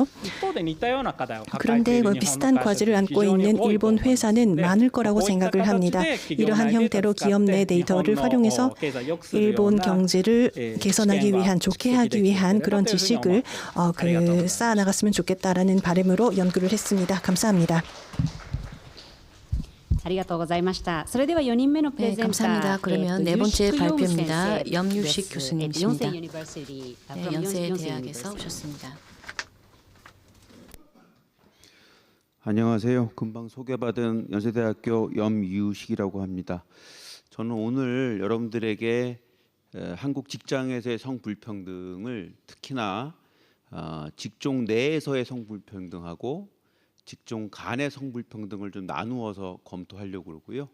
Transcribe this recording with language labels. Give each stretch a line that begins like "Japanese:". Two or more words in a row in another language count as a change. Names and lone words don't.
Korean: 그런데 비슷한 과제를 안고 있는 일본 회사는 많을 거라고 생각을 합니다. 이러한 형태로 기업 내 데이터를 활용해서 일본 경제를 개선하기 위한, 좋게 하기 위한 그런 지식을 쌓아나갔으면 좋겠다라는 바람으로 연구를 했습니다. 감사합니다.
Japanese: ありがとうございました。それでは4人目のプレゼンター、
Korean: 감사합니다. 그러면 네 번째 발표입니다. 염유식 교수님이십니다. 연세대학에서 오셨습니다. 안녕하세요. 금방 소개받은 연세대학교 염유식이라고 합니다. 저는 오늘 여러분들에게 한국 직장에서의 성불평등을 특히나 직종 내에서의 성불평등하고 직종 간의 성불평등을 좀 나누어서 검토하려고 그러고요.